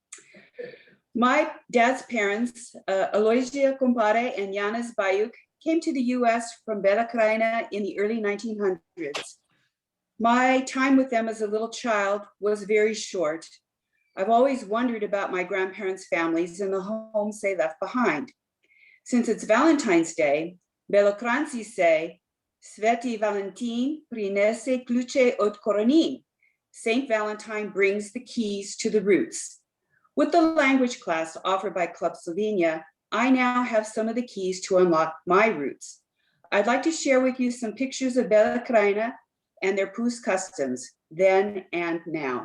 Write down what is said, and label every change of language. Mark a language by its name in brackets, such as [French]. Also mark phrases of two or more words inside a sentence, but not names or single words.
[English] My dad's parents, Aloysia Kumpare and Janis Bayuk, came to the US from Bela Krajina in the early 1900s. My time with them as a little child was very short. I've always wondered about my grandparents' families and the homes they left behind. Since it's Valentine's Day, Belokranci say, [Slovenian] Sveti Valentin prinese kluče od korenin. [English] Saint Valentine brings the keys to the roots. With the language class offered by Club Slovenia, I now have some of the keys to unlock my roots. I'd like to share with you some pictures of Bela Krajina and their Pust customs, then and now.